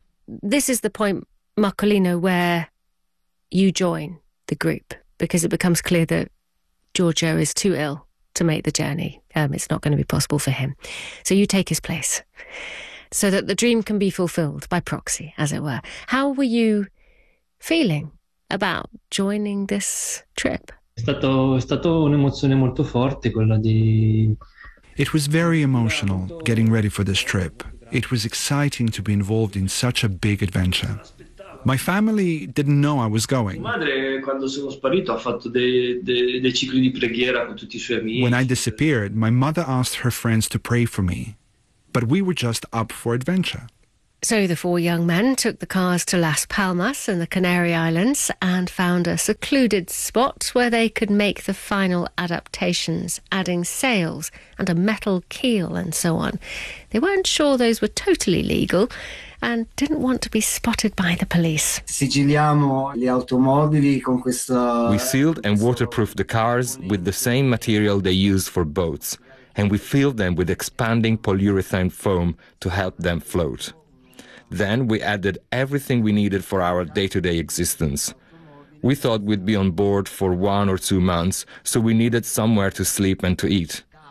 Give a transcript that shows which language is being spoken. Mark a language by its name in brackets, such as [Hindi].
[English] This is the point, Marcolino, where you join the group, because it becomes clear that Giorgio is too ill to make the journey. It's not going to be possible for him. So you take his place. so that the dream can be fulfilled by proxy, as it were. How were you feeling about joining this trip? [Italian] È stato un'emozione molto forte quella di... [English] It was very emotional getting ready for this trip. It was exciting to be involved in such a big adventure. My family didn't know I was going. When I disappeared, my mother asked her friends to pray for me. But we were just up for adventure. So the four young men took the cars to Las Palmas in the Canary Islands and found a secluded spot where they could make the final adaptations, adding sails and a metal keel and so on. They weren't sure those were totally legal and didn't want to be spotted by the police. [Italian] Sigilliamo le automobili con questa... [English] We sealed and waterproofed the cars with the same material they use for boats, and we filled them with expanding polyurethane foam to help them float. Then we added everything we needed for our day-to-day existence. We thought we'd be on board for 1 or 2 months, so we needed somewhere to sleep and to eat.